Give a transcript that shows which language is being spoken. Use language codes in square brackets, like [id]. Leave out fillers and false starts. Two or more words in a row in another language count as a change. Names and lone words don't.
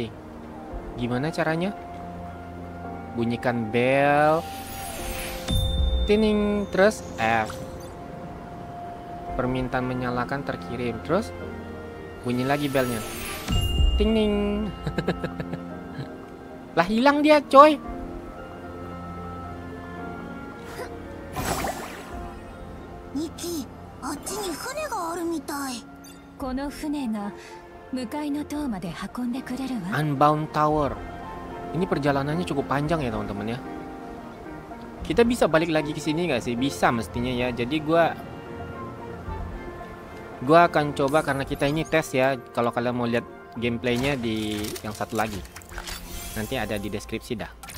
[id] Gimana caranya? Bunyikan bel. Tining, terus F. Permintaan menyalakan terkirim. Terus bunyi lagi belnya. Tining. Lah hilang dia, coy. [ja] ニキ、あっちに船があるみたい。この船が向かいの塔まで運んでくれるわ。 [id] Unbound Tower. Ini perjalanannya cukup panjang ya teman-teman ya. Kita bisa balik lagi ke sini nggak sih? Bisa mestinya ya. Jadi gua akan coba karena kita ini tes ya. Kalau kalian mau lihat gameplaynya di yang satu lagi, nanti ada di deskripsi dah.